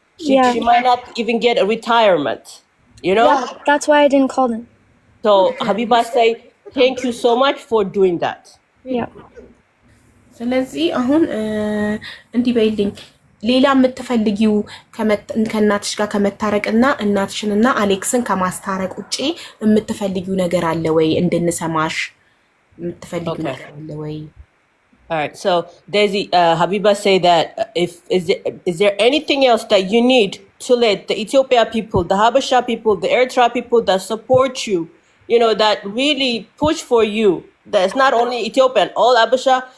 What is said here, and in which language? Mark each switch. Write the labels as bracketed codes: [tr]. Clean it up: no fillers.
[en] She might not even get a retirement. Yeah, that's why I didn't call them. So Habiba say thank you so much for doing that. Yeah. [am] ስለዚህ አሁን እንዲህ በይልኝ ሌላ የምትፈልጊው ከእናትሽ ጋር ከመታረቅና እናትሽንና አሌክስን ከማስታረቅ ውጪ የምትፈልጊው ነገር አለ ወይ እንድንሰማሽ የምትፈልጊው ነገር አለ ወይ? [en] All right, so Daisy, Habiba say that is there anything else that you need to let the Ethiopia people, the Habesha people, the Eritrea people that support you, that really push for you, that's not only Ethiopian, all Habesha.